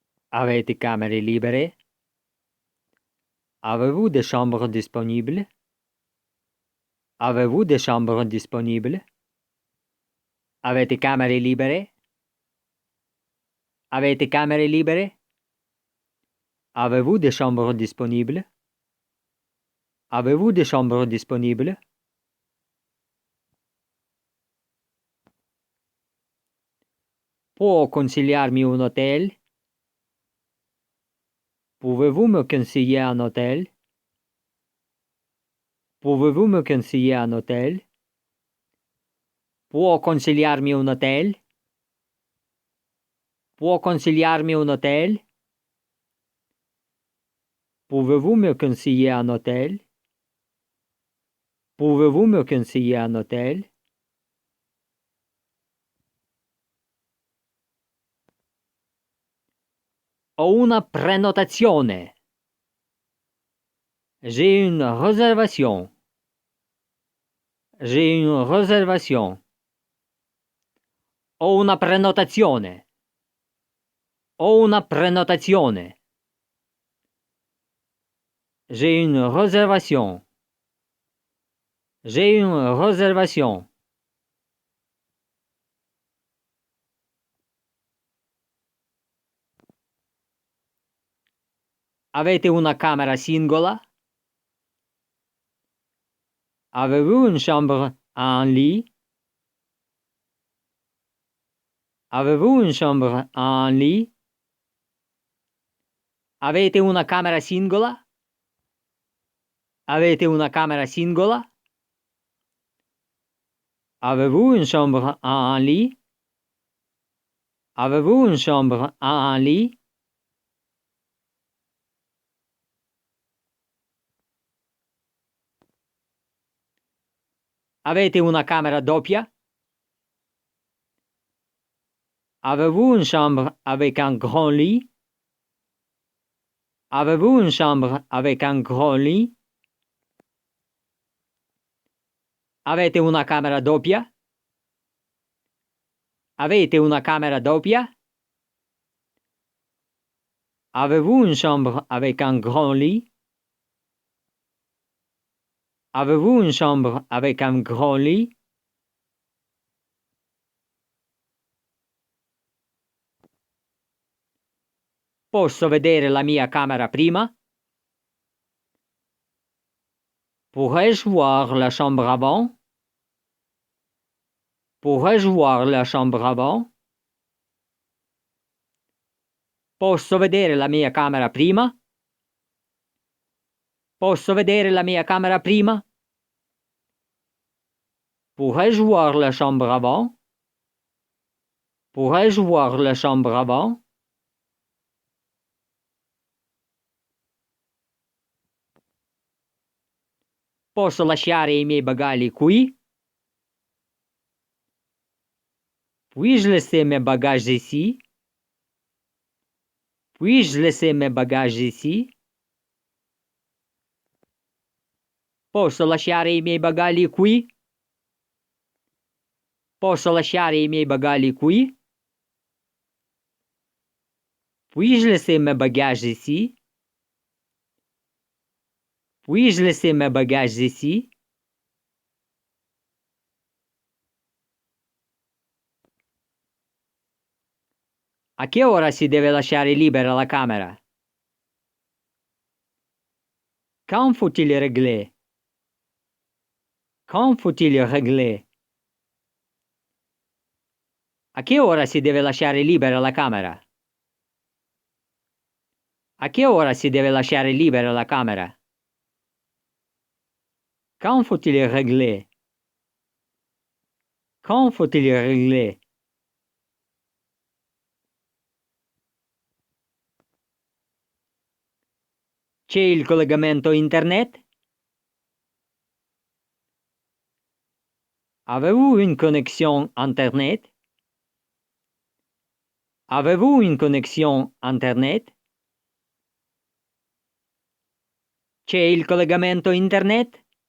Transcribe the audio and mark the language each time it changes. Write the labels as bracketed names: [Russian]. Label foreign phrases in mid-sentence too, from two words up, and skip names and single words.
[Italian] Avete camere libere? [French] Avez-vous des chambres disponibles? Avez-vous des chambres disponibles? [Italian] Avete camere libere? Avete camere libere? [French] Avez-vous des chambres disponibles? Avez-vous des chambres disponibles? [Italian] Può consigliarmi un hotel? [French] Pouvez-vous me conseiller un hôtel? Pouvez-vous me conseiller un hôtel? [Italian] Può consigliarmi un hotel? Può consigliarmi un hôtel? [French] Pouvez-vous me conseiller un hôtel? Pouvez-vous me conseiller un hôtel? [Italian] Ho una prenotazione. [French] J'ai une réservation. J'ai une réservation. [Italian] Ho una prenotazione. Ho una prenotazione. [French] J'ai une réservation. J'ai une réservation. [Italian] Avete una camera singola? [French] Avez-vous une chambre en lit? Avez-vous une chambre en lit? [Italian] Avete una camera singola? Avete una camera singola? [French] Avez-vous une chambre en lit? Avez-vous une chambre en lit? [Italian] Avete una camera doppia? [French] Avez-vous une chambre avec un grand lit? Avez-vous une chambre avec un grand lit? [Italian] Avete una camera doppia? Avete una camera doppia? [French] Avez-vous une chambre avec un grand lit? Avez-vous une chambre avec un grand lit? [Italian] Posso vedere la mia camera prima? [French] Pourrais-je voir la chambre avant? Pourrais-je voir la chambre avant? [Italian] Posso vedere la mia camera prima? Posso vedere la mia camera prima? [French] Pourrais-je voir la chambre avant? Pourrais-je voir la chambre avant? [Italian] Posso lasciare i miei bagagli qui? [French] Puis-je laisser mes bagages ici? Puis-je laisser mes bagages ici? [Italian] Posso lasciare i miei bagagli qui? Posso lasciare i miei bagagli qui? [French] Puis-je laisser mes bagages ici? Puis-je laisser mes bagages ici? [Italian] A che ora si deve lasciare libera la camera? [French] Quand faut-il régler? Quand faut-il régler? [Italian] A che ora si deve lasciare libera la camera? A che ora si deve lasciare libera la camera? [French] Quand faut-il régler? Quand faut-il régler? [Italian] C'è il collegamento internet? [French] Avez-vous une connexion internet? Avez-vous une connexion internet? [Italian] C'è il collegamento internet?